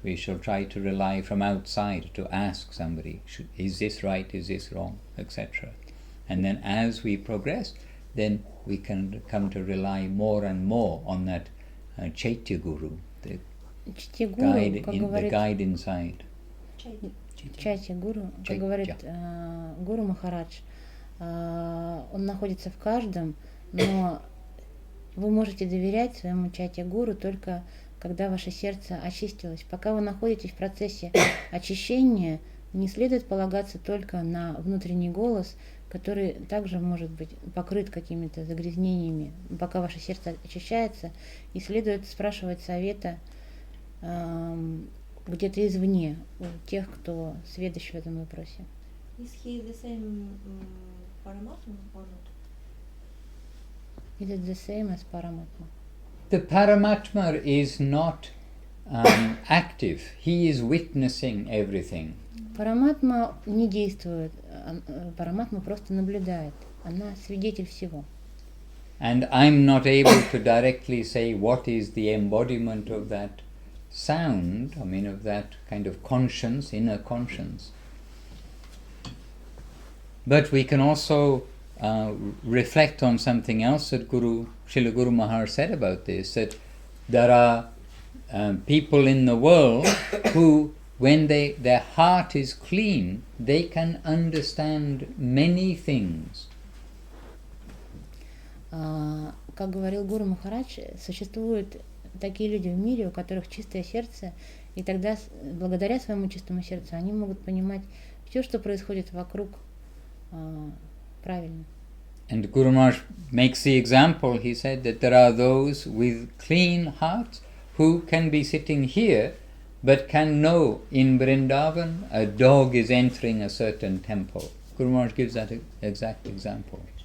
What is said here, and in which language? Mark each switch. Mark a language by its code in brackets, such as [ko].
[en] We shall try to rely from outside, to ask somebody, is this right, is this wrong, etc. And then as we progress, then we can come to rely more and more on that Chaitya Guru, the guide inside. [ru] Чайтя Гуру, как говорит Гуру Махарадж, он находится в каждом, но вы можете доверять своему Чайтя Гуру только когда ваше сердце очистилось. Пока вы находитесь в процессе очищения, не следует полагаться только на внутренний голос, который также может быть покрыт какими-то загрязнениями. Пока ваше сердце очищается, и следует спрашивать совета где-то извне, у тех, кто сведущ в этом вопросе. [en] Is he the same Paramatma or not? Is it the same as Paramatma? The Paramatma is not active. He is witnessing everything. [ru] Параматма не действует, Параматма просто наблюдает. Она свидетель всего. [en] And I'm not able to directly say what is the embodiment of that sound, I mean of that kind of conscience, inner conscience. But we can also reflect on something else that Srila Guru Maharaj said about this, that there are people in the world who, when their heart is clean, they can understand many things. [ru] Как говорил Гуру Махарадж, существуют такие люди в мире, у которых чистое сердце, и тогда, благодаря своему чистому сердцу, они могут понимать все, что происходит вокруг, правильно. [en] And Guru Maharaj makes the example, he said that there are those with clean hearts who can be sitting here, but can know in Vrindavan a dog is entering a certain temple. Guru Maharaj gives that exact example.